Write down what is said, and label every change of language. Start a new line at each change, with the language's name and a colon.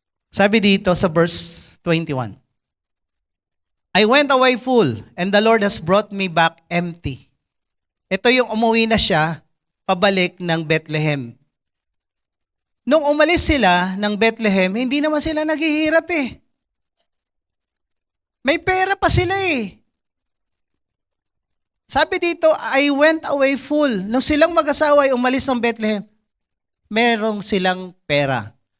Filipino: Sabi dito sa
English: verse 21, I went away full, and the Lord has brought me back empty.
Filipino: Ito yung umuwi na siya, pabalik ng Bethlehem. Nung umalis sila ng Bethlehem, hindi naman sila naghihirap eh. May pera pa sila eh. Sabi dito,
English: I went away full.
Filipino: Nung silang mag-asawa ay umalis ng Bethlehem, merong silang pera.